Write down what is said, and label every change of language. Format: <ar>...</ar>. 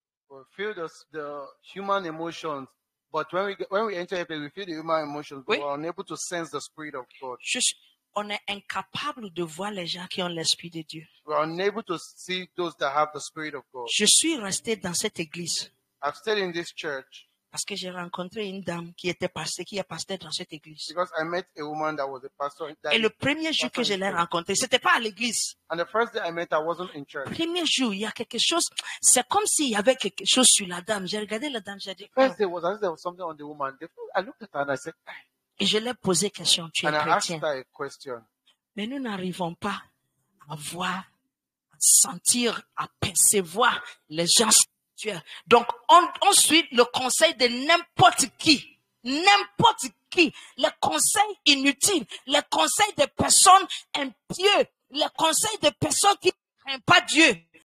<en>we feel the human emotions, but when we enter a place, we feel the human emotions, but</en> <fr>Oui.</fr> <en>we're unable to sense the spirit of God.</en> <fr>On est incapable de voir les gens qui ont l'esprit de Dieu.</fr> <en>We're unable to see those that have the spirit of God.</en> <fr>Je suis resté dans cette église</fr> <en>I've stayed in this church</en> <fr>parce que j'ai rencontré une dame qui est pasteur dans cette église.</fr> <en>because I met a woman that was a pastor.</en> <fr>Et le premier jour que je l'ai rencontrée, c'était pas à l'église.</fr> <en>And the first day I met her, I wasn't in church.</en> <fr>Le premier jour, il y a quelque chose, c'est comme s'il y avait quelque chose sur la dame. J'ai regardé la dame, j'ai dit,</fr> <en>First day was as if there was something on the woman. I looked at her and I said,</en> <fr>et je lui ai posé question, tu es</fr> <en>and I asked</en> <fr>chrétien.</fr> <en>her a question.</en> <fr>Mais nous n'arrivons pas à voir, à sentir, à percevoir les gens spirituels. Donc, on suit le conseil de n'importe qui. n'importe qui, les conseils inutiles, les conseils des personnes impieuses, les conseils des personnes qui ne craignent pas Dieu.</fr>